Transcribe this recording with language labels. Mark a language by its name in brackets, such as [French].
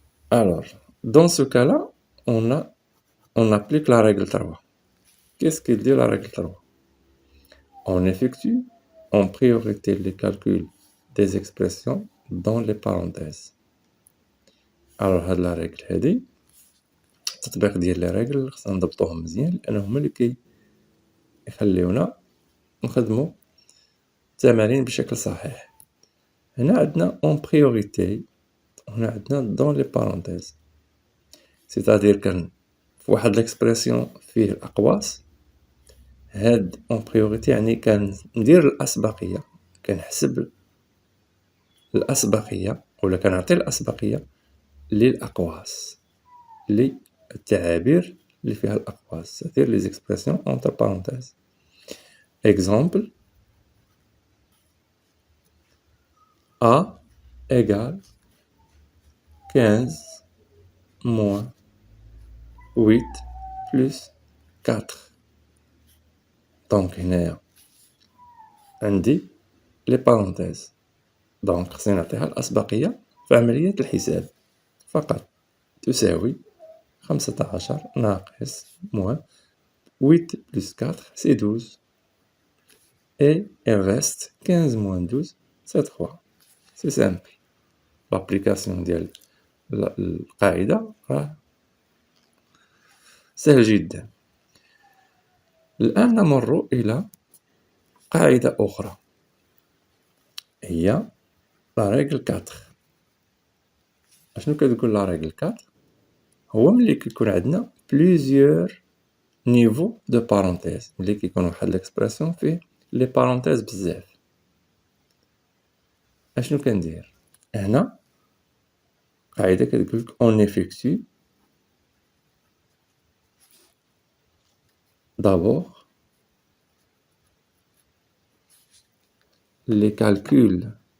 [French] Alors, dans ce cas-là, on applique la règle 3. Qu'est-ce qu'il dit la règle 3? On effectue en priorité les calculs des expressions dans les parenthèses. [Arabic] Alors, هاد la règle هادي التطبيق ديال لي ريغل خصنا نضبطوهم مزيان لأنهم هما اللي كيخليونا نخدمو التمارين بشكل صحيح. هنا عندنا [French] en priorité، [Arabic] هنا عندنا [French] dans les parenthèses، [Arabic] c'est-à-dire كان في واحد l'expression فيه الأقواس، هاد en priorité يعني كندير الأسبقية، كنحسب الأسبقية ولا كنعطي الأسبقية للأقواس، للتعابير اللي فيها الأقواس، [French] c'est-à-dire les expressions entre parenthèses. Exemple, A égale 15 moins 8 plus 4. [Arabic] Donc هنايا عندي les parenthèses، donc خصني نعطيها الأسبقية في عملية الحساب فقط. تساوي 15 ناقص [French] moins 8 plus 4 c'est 12 et il reste 15 moins 12 c'est 3. C'est simple. [Arabic] L'application ديال القاعدة راه سهل جدا. الآن نمر إلى قاعدة أخرى هي la règle 4. أشنو كتقول la règle 4؟ هو ملي كيكون عندنا [French] plusieurs niveaux de parenthèses، [Arabic] ملي كيكون واحد l'expression فيه les parenthèses بزاف. أشنو كندير؟ هنا قاعدة كتقولك [French] on effectue d'abord les calculs